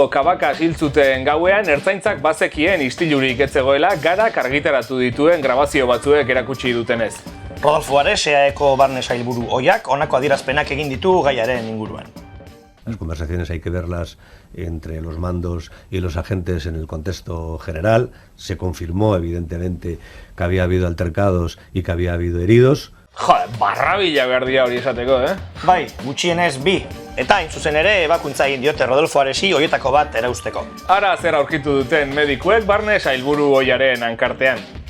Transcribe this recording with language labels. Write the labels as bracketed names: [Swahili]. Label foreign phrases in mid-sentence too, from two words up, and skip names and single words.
[Basque] Kabaka hiltzuten gauean ertzaintzak bazekien istilurik ez zegoela Garak argitaratu dituen grabazio batzuek erakutsi dutenez. Rodolfo Ares, EAEko barne sailburu ohiak, honako adierazpenak egin ditu gaiaren inguruan. [Spanish] Las conversaciones hay que verlas entre los mandos y los agentes en el contexto general. Se confirmó, evidentemente, que había habido altercados y que había habido heridos. Joder, [Basque] barrabila behar dira hori esateko, Bai, gutxienez bi. Eta hain zuzen ere, ebakuntza egin diote Rodolfo Aresi horietako bat erausteko. Ara zer aurkitu duten medikuek barne sailburu ohiaren hankartean.